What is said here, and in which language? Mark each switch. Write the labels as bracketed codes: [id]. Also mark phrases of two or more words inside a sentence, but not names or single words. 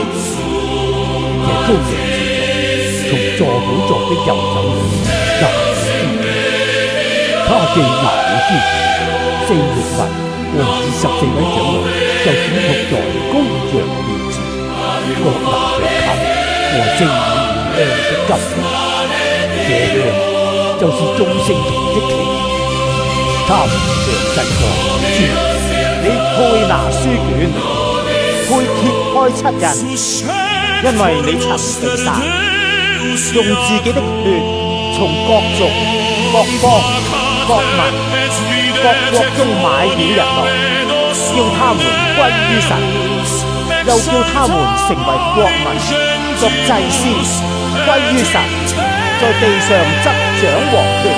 [zh] 這羔羊前從坐寶座的右手裏拿了書卷，他既拿了書卷，4活物和24位長老就俯伏在羔羊面前，各拿着琴和盛滿香的金瓶，這香就是眾聖徒的祈禱。他們唱祭歌說： 你配拿書卷，配揭開7印，因為你曾被殺，用自己的血從各族、各方、各民、各國中買了人來，叫他們歸於神，又叫他們成為國民，作祭司，歸於神，在地上執掌王權。